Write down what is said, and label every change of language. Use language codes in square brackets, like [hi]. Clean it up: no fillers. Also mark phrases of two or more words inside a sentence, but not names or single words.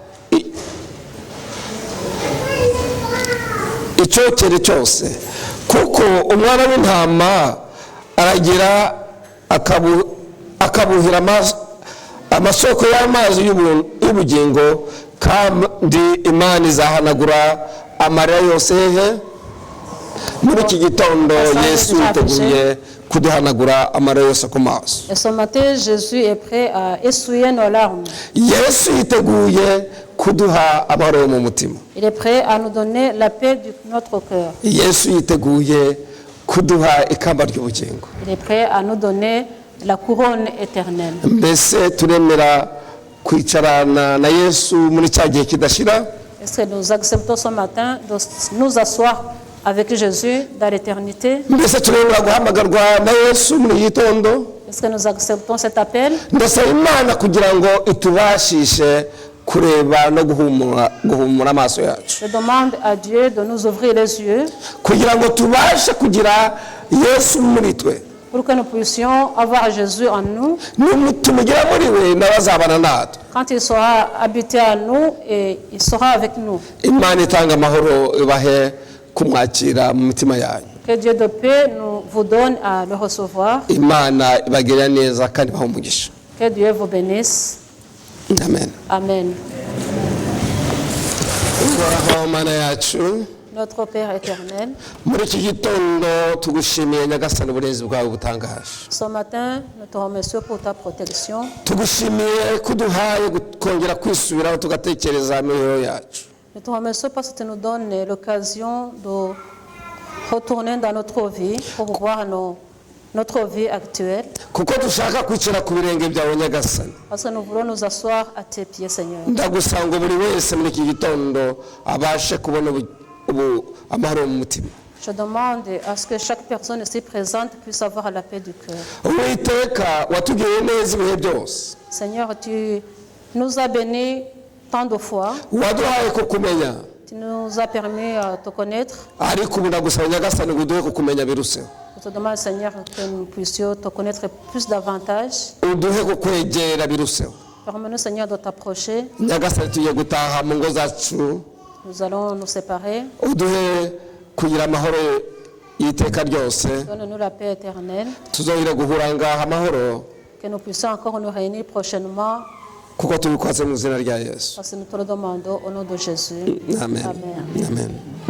[rw] icyokere cyose, kuko umwana w'intama aragira akabuhira amasoko y'amazi y'ubugingo, kandi Imana izahanagura amarira yose hehe. Muri iki gitondo Yesu yiteguye kuduhanagura amarira yose ku maso. [fr] Et ce matin, Jésus est prêt à essuyer nos larmes. [rw] Yesu yiteguye kuduha amahoro mu mutima. [fr] Il est prêt à nous donner la paix de notre cœur. [rw] Yesu yiteguye kuduha ikamba ry'ubugingo. [fr] Il est prêt à nous donner la couronne éternelle. [rw] Mbese turemera kwicarana na Yesu muri cya gihe kidashira? [fr] Est-ce que nous acceptons ce matin de nous asseoir avec Jésus dans l'éternité? [rw] Mbese turemera guhamagarwa na Yesu muri gitondo? [fr] Est-ce que nous acceptons cet appel? [rw] Ndasaba Imana kugira ngo itubashishe kureba no guhumura amaso yacu. [fr] Je demande à Dieu de nous ouvrir les yeux [rw] kugira ngo tubashe kugira Yesu muri twe, [fr] pour que nous puissions avoir Jésus en nous. [rw] tumugira muri we n'abazabana natwe. [fr] Quand il sera habité à nous et il sera avec nous. [rw] Imana itanga amahoro ibahe kumwakira mu mitima yanyu. [fr] Que Dieu de paix vous donne à le recevoir. [rw] Imana ibagirira neza kandi ibahe umugisha. [fr] Que Dieu vous bénisse. Amen. Amen. [rw] Uhoraho Mana yacu, [fr] Notre Père éternel, [rw] muri iki gitondo tugushimiye Nyagasani uburinzi bwawe butangaje. [fr] ce matin, nous te remercions pour ta protection. [rw] Tugushimiye kuduhaye kongera kwisubiraho tugatekereza amahoro yacu. [fr] Nous te remercions parce que tu nous donnes l'occasion de retourner dans notre vie pour voir notre vie actuelle. [rw] Kuko dushaka kwicara ku birenge byawe Nyagasani. [fr] Parce que nous voulons nous asseoir à tes pieds, Seigneur. [rw] Ndagusanga buri wese muri iki gitondo abashe kubona amahoro mu mutima. [fr] Je demande à ce que chaque personne ici présente puisse avoir la paix du cœur. [rw] Uwiteka watugiriye neza ibihe byose. [fr] Seigneur, tu nous as bénis tant de fois. [rw] Waduhaye kukumenya. [fr] Tu nous as permis de te connaître. [rw] Ariko ubu ndagusaba Nyagasani ngo uduhe kukumenya biruseho. [fr] Je te demande, Seigneur, que nous puissions te connaître plus davantage. [rw] Uduhe kukwegera biruseho. [fr] Permets-nous, Seigneur, de t'approcher. [rw] Nyagasani tugiye gutaha mu ngo zacu. [fr] Nous allons nous séparer. [rw] Uduhe kugira amahoro y'iteka ryose. [fr] Donne-nous la paix éternelle. [rw] Tuzongera guhura ngaha amahoro. [fr] Que nous puissions encore nous réunir prochainement. [rw] Kuko tubikoze mu izina rya Yesu. [fr] Parce que nous te le demandons au nom de Jésus. Amen. Amen. Amen.